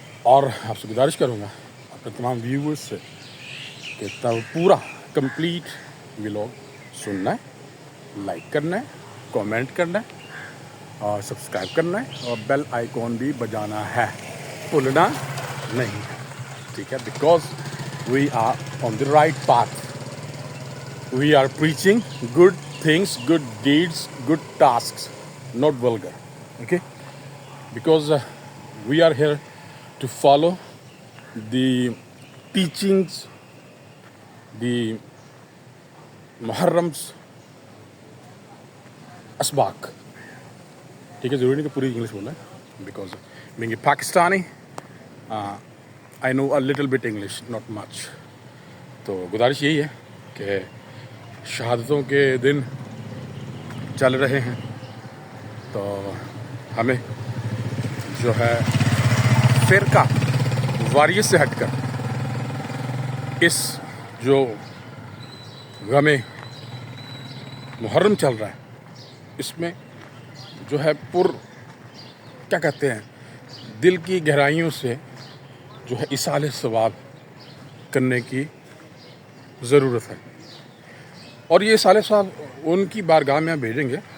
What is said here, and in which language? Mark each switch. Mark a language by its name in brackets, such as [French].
[Urdu] اور آپ سے گزارش کروں گا اپنے تمام ویورز سے کہ پورا کمپلیٹ ولاگ سننا ہے، لائک کرنا ہے، کامنٹ کرنا ہے اور سبسکرائب کرنا ہے اور بیل آئیکن بھی بجانا ہے، بھولنا نہیں ہے، ٹھیک ہے؟ [English] Because we are on the right path. We are preaching good things, good deeds, good tasks, not vulgar. Okay? Because we are here to follow the teachings, the Muharram's asbaq. [Urdu] ٹھیک ہے، ضروری نہیں کہ پوری انگلش بولنا ہے، because [English] being a Pakistani, I know a little bit English, not much. [Urdu] تو گزارش یہی ہے کہ شہادتوں کے دن چل رہے ہیں تو ہمیں جو ہے فرقہ واریت سے ہٹ کر اس جو غم محرم چل رہا ہے اس میں جو ہے کیا کہتے ہیں دل کی گہرائیوں سے جو ہے ایصال ثواب کرنے کی ضرورت ہے، اور یہ ایصال ثواب ان کی بارگاہ میں بھیجیں گے،